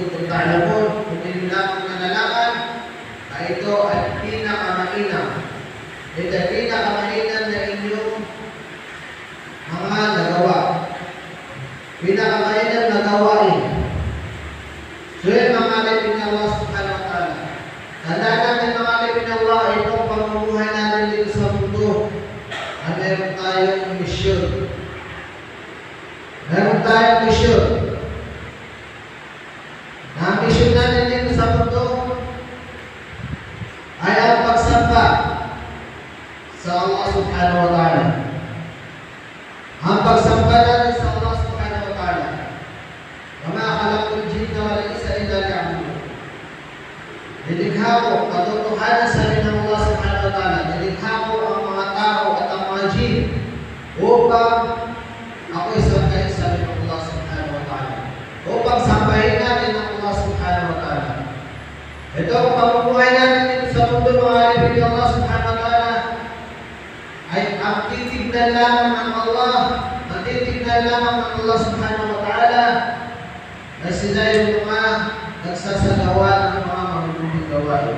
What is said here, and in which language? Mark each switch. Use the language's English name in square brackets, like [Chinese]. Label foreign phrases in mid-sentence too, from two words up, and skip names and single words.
[Filipino] ta'lamun, kung hindi lamang nanalaman, ay ito ay pinakamainam. Ito ay pinakamainam na inyong mga nagawa. Pinakamainam na gawain. So yun mga alipin ng Allah [Arabic] سبحانه وتعالى. [Filipino] Tandaan natin mga alipin ng Allah, itong pamumuhay natin dito sa mundo, ay meron tayong misyon. Meron tayong misyon. Ang misyon natin dito sa mundo ay ang pagsamba sa Allah [Arabic] سبحانه وتعالى. [Filipino] Ang pagsamba natin sa Allah [Arabic] سبحانه وتعالى. وما خلقت الجن والإنس إلا ليعبدون. [Filipino] Nilikha ko, katotohanan sabi ng Allah [Arabic] سبحانه وتعالى, [Filipino] nilikha ko ang mga tao at ang mga jin upang ako'y sambahin sabi ng Allah [Arabic] سبحانه وتعالى. [Filipino] Upang sambahin natin ang Allah [Arabic] سبحانه وتعالى. [Filipino] Ito ang pamumuhay natin dito sa mundo mga alipin ng Allah [Arabic] سبحانه وتعالى [Filipino] ay ang titignan lamang ng Allah, ang titignan lamang ng Allah [Arabic] سبحانه وتعالى [Filipino] na sila yung mga nagsasagawa ng mga mabubuting gawain.